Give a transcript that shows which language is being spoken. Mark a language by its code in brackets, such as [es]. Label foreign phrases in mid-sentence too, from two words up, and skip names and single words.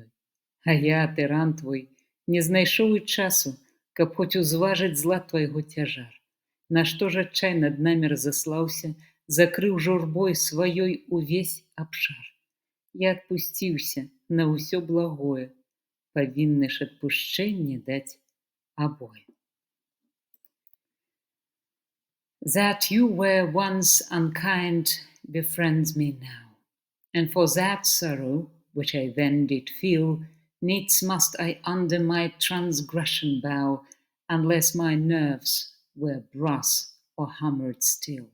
[be] А я, тыран твой, не знайшоў і часу, каб хоць узважыць зла твайго цяжар. Нашто ж адчай над намі разаслаўся, закрыў журбой сваёй увесь абшар. Я адпусціўся на ўсё благое, павінны ж адпушчэнне даць абое. [en] That you were once unkind befriends me now, and for that sorrow, which I then did feel, needs must I under my transgression bow, unless my nerves were brass or hammered steel.